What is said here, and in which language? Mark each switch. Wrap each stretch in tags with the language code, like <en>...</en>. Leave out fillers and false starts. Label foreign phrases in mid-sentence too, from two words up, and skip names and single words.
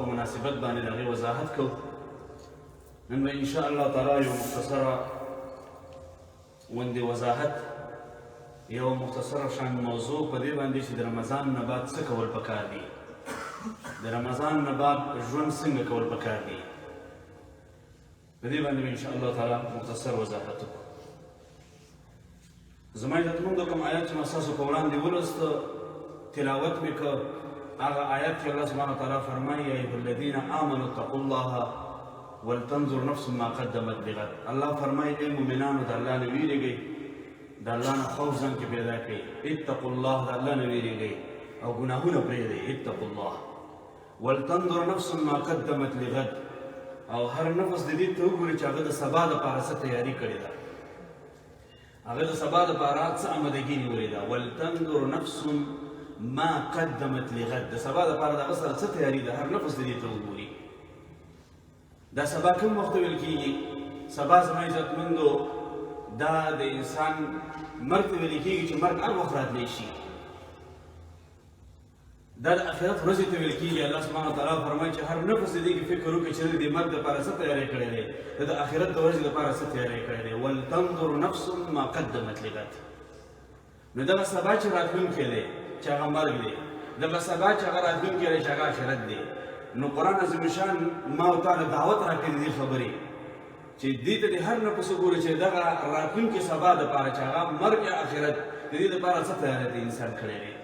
<ps>مناسبت باندې د هغې وضاحت کوو، نن به</ps> <ar>انشاء الله تعالی</ar> <ps>یو مختصره غوندې وضاحت، یو مختصره شان موضوع په دې باندې چې د رمضان نه بعد څه کول پکار دي، د رمضان نه بعد ژوند څنګه کول پکار دي، په دې باندې به</ps> <ar>انشاء الله تعالی</ar> <ps>مختصر وضاحت وکړو. زما عزتمندو، کوم آیات چې ما ستاسو په وړاندې ولوسته تلاوت مې کړ، هغه آیات چې الله سبحانه وتعالی فرمایي:</ps> <ar>یا ایها الذین آمنوا اتقوا الله ولتنظر نفس ما قدمت لغد.</ar> <ps>الله فرمایي: ای مؤمنانو، د الله نه ویرېږئ، د الله نه خوف ځان کې پیدا کړئ.</ps> <ar>اتقوا الله،</ar> <ps>د الله نه ویرېږئ او ګناهونه پرېږدئ.</ps> <ar>اتقوا الله ولتنظر نفس ما قدمت لغد.</ar> <ps>او هر نفس د دې ته وګوري چې هغه د سبا دپاره څه تیاري کړې ده، هغه د سبا دپاره څه آمدګي نیولې ده.</ps> <ar>ولتنظر نفس ما قدمت لغد،</ar> <ps>د سبا دپاره د هغه سره څه تیاري ده، هر نفس د دې ته وګوري. دا سبا کوم وخت ویل کېږي؟ سبا زما عزتمندو دا د انسان مرګ ته ویل کېږي چې مرګ هر وخت راتلی شي. دا د آخرت ورځې ته ویل کېږي. الله سبحانه وتعالی فرمایي چې هر نفس د دې کې فکر وکړي چې د مرګ دپاره څه تیاری کړی دی، د آخرت د ورځې دپاره څه تیاری کړی دی.</ps> <ar>ولتنظر نفس ما قدمت لغد.</ar> <ps>نو دغه سبا چې راتلونکی دی چې هغه مرګ دی، دغه سبا چې هغه راتلونکی دی چې هغه آخرت دی. نو قرآن عظیم شان ما او تا له دعوت راکړې دې خبرې چې دې ته د هر نفس وګوري چې دغه راتلونکي سبا دپاره چې هغه مرګ یا آخرت د دې دپاره څه تیاری دی انسان کړی دی.</ps>